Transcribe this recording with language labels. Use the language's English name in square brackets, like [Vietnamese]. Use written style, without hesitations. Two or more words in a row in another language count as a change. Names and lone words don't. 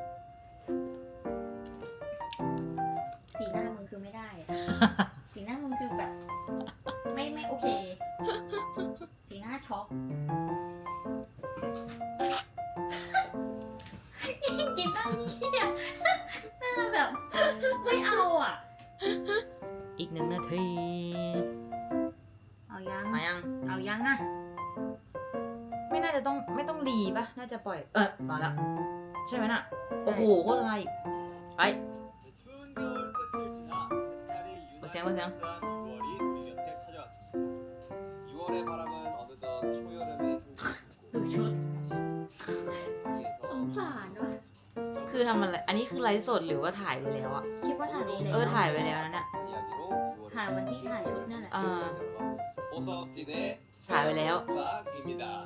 [Thai] สีหน้ามึงคือไม่ได้อะ สีหน้ามึงคือแบบ ไม่โอเค สีหน้าช็อกกินได้ยี่เนี่ยหน้าแบบไม่เอาอ่ะ อีก1 นาที เอายัง มายัง เอายังอ่ะ ไม่น่าจะต้องไม่ต้องรีปะน่าจะปล่อยต่อแล้วใช่ไหมน่ะ ใช่ โอ้โหโคตรอะไรไป [Korean] 생 보세요. 6월의 바람은 어느덧 초여름의 [Thai] ดูชุด [Korean] 향기에서 [Thai] สงสารว่ะ คือทำอะไร อันนี้คือไลฟ์สดหรือว่าถ่ายไปแล้วอะ คิดว่าถ่ายไปเลย ถ่ายไปแล้วนะเนี่ย [Korean] 이야기로 [Thai] ถ่ายวันที่ถ่ายชุดนั่นแหละ [Korean] 보석진의 [Thai] ถ่ายไปแล้ว [Korean] 음악입니다.